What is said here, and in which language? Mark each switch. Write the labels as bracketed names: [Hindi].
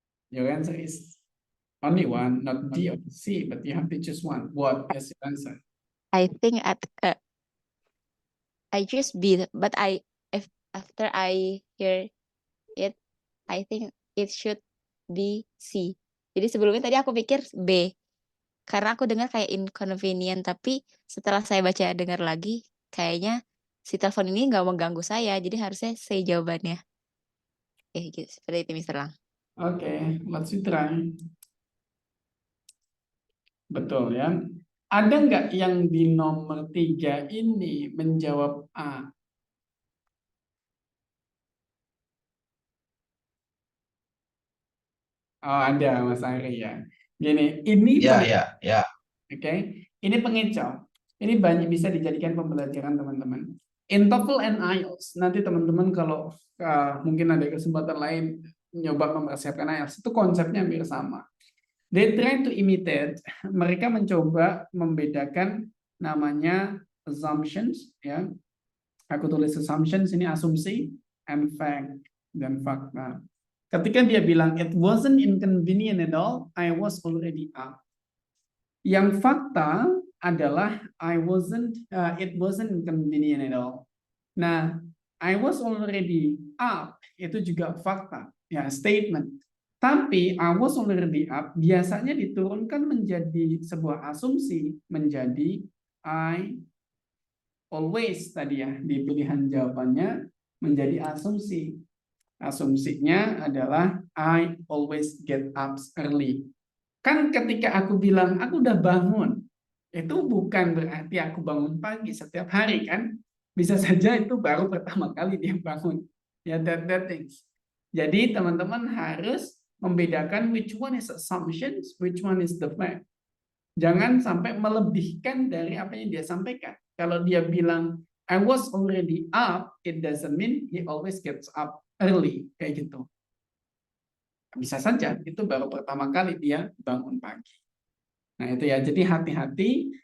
[English] Your answer is only one, not D or C, but you have to choose one. What is your answer? I think I choose B, but after I hear it, I think it should be C. [Indonesian] Jadi sebelumnya tadi aku pikir B, karena aku dengar kayak inconvenient, tapi setelah saya baca dengar lagi, kayaknya si telepon ini nggak mengganggu saya, jadi harusnya C jawabannya. Gitu, seperti itu, Mr. Lang. [English] Oke, let's try. [Indonesian] Betul ya. Ada nggak yang di nomor 3 ini menjawab A? Oh, ada Mas Ari ya. Gini, ini Ya. Oke, ini pengecoh. Ini banyak bisa dijadikan pembelajaran teman-teman. [English] In TOEFL and IELTS, [Indonesian] nanti teman-teman kalau mungkin ada kesempatan lain nyoba mempersiapkan IELTS, itu konsepnya hampir sama. [English] They try to imitate, [Indonesian] mereka mencoba membedakan namanya assumptions, ya. Aku tulis assumptions, ini asumsi, [English] and fact, [Indonesian] dan fakta. Ketika dia bilang, [English] it wasn't inconvenient at all, I was already up. [Indonesian] Yang fakta adalah [English] it wasn't inconvenient at all. [Indonesian] Nah, [English] I was already up, [Indonesian] itu juga fakta, ya, statement. Tapi [English] I was already up [Indonesian] biasanya diturunkan menjadi sebuah asumsi, menjadi I always tadi ya, di pilihan jawabannya menjadi asumsi. Asumsinya adalah [English] I always get up early. [Indonesian] Kan ketika aku bilang aku udah bangun, itu bukan berarti aku bangun pagi setiap hari kan. Bisa saja itu baru pertama kali dia bangun. [English] Ya, that things. [Indonesian] Jadi teman-teman harus membedakan [English] which one is assumptions, which one is the fact. [Indonesian] Jangan sampai melebihkan dari apa yang dia sampaikan. [English] Kalau dia bilang I was already up, it doesn't mean he always gets up early, [Indonesian] kayak gitu. Bisa saja itu baru pertama kali dia bangun pagi. Nah itu ya, jadi hati-hati